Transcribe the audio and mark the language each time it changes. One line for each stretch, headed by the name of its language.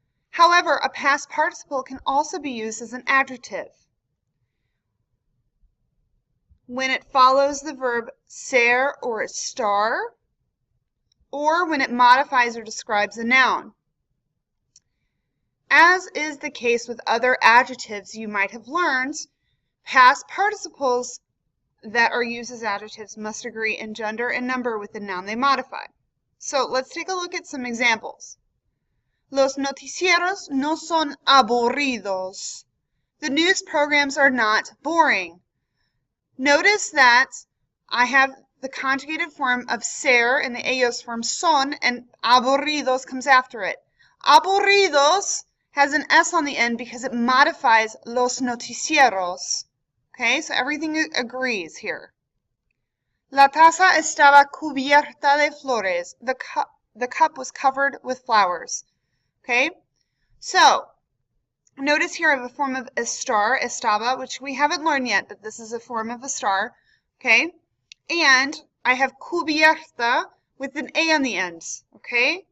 English: However, a past participle can also be used as an adjective when it follows the verb ser or estar, or when it modifies or describes a noun. As is the case with other adjectives you might have learned, past participles that are used as adjectives must agree in gender and number with the noun they modify. So let's take a look at some examples.
Spanish: Los noticieros no son aburridos.
English: The news programs are not boring. Notice that I have the conjugated form of ser in the ellos form son, and aburridos comes after it. Aburridos has an S on the end because it modifies
Spanish: los noticieros.
English: Okay, so everything agrees here.
Spanish: La taza estaba cubierta de flores.
English: The cup was covered with flowers. Okay, so notice here I have a form of estar, estaba, which we haven't learned yet, but this is a form of estar. Okay, and I have cubierta with an A on the end, okay?